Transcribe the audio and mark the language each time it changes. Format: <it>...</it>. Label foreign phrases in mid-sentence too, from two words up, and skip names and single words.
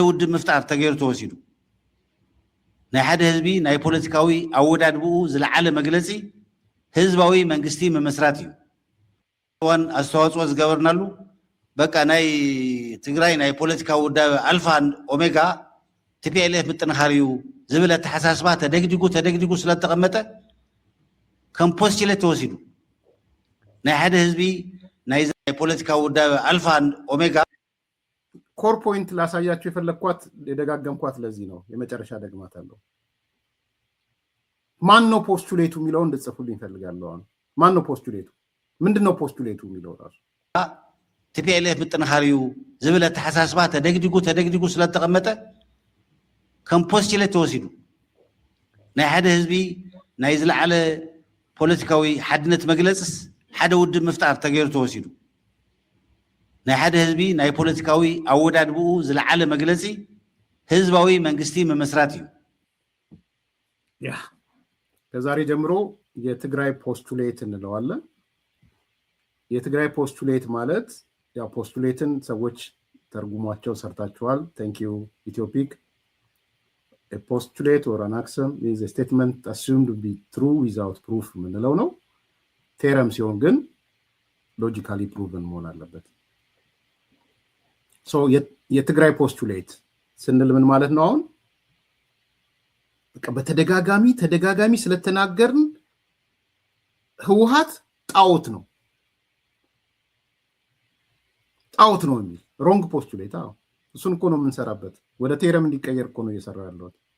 <ti>ውድብ ምፍጣር ተገይሩ ተወሲዱ ናይ ሓደ ህዝቢ ናይ ፖለቲካዊ ኣወዳድብኡ ዝለዓለ መግለጺ ህዝባዊ መንግስቲ ምምስራት እዩ ዋን ኣስተዋፅኦ ዝገበርናሉ በቃ ናይ ትግራይ ናይ ፖለቲካ ውዳበ ኣልፋ ኦሜጋ ቲፒኤልኤፍ ምጥንኻር እዩ ዝብል ኣተሓሳስባ ተደግዲጉ ስለተቐመጠ ከም ፖስቱሌት ተወሲዱ ናይ ሓደ ህዝቢ ናይ ፖለቲካ ውዳበ አልፋ ኦሜጋ</ti> <en>core point</en> <am>ላሳያችሁ የፈለኳት የደጋገምኳት ለዚህ ነው የመጨረሻ ደግማት አለው ማን ነው ፖስቱሌቱ የሚለው እንድጽፉልኝ ፈልጋለሁ ማን ነው ፖስቱሌቱ ምንድነው ፖስቱሌቱ የሚለው ራሱ</am> <ti>ቲፒኤልኤፍ ምጥንኻር እዩ ዝብል ኣተሓሳስባ ተደግዲጉ ስለተቐመጠ ከም ፖስቱሌት ተወሲዱ ናይ ሓደ ህዝቢ ናይ ዝለዓለ ፖለቲካዊ ሓድነት መግለጽስ ሓደ ውድብ ምፍጣር ተገይሩ ተወሲዱ ናይ ሓደ ህዝቢ ናይ ፖለቲካዊ ኣወዳድብኡ ዝለዓለ መግለጺ ህዝባዊ መንግስቲ ምምስራት እዩ</ti> <am>ያ ከዛሬ ጀምሮ የትግራይ ፖስቱሌት እንለዋለን የትግራይ ፖስቱሌት ማለት ያ ፖስቱሌትን ሰዎች ተርጉሟቸው ሰርታችኋል</am> <en>thank you</en> <am>ኢትዮፒክ</am> <en>a postulate or an axiom is a statement assumed to be true without proof</en> <am>ምንለው ነው ቴረም ሲሆን ግን</am> <en>logically proven</en> <am>መሆን አለበት ሶ የትግራይ ፖስቱሌት ስንል ምን ማለት ነው አሁን በተደጋጋሚ ስለተናገርን ህወሓት ጣዖት ነው የሚል</am> <en>wrong postulate</en> <am>እሱን እኮ ነው የምንሰራበት ወደ ቴረም እንዲቀየር እኮ ነው እየሰራ ያለው</am>